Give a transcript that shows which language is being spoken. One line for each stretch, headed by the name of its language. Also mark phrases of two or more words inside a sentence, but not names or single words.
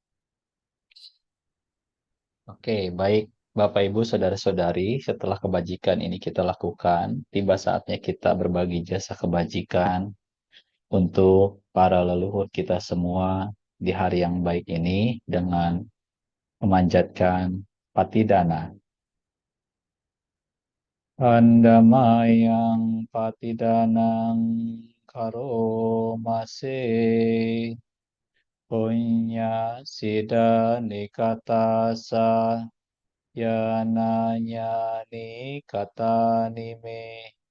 Indonesian: Oke, baik Bapak Ibu Saudara-saudari, setelah kebajikan ini kita lakukan, tiba saatnya kita berbagi jasa kebajikan untuk para leluhur kita semua di hari yang baik ini dengan memanjatkan patidana.
Pali: Pandamayang patidanang karomase punya sida nikatasa yananya nikata nime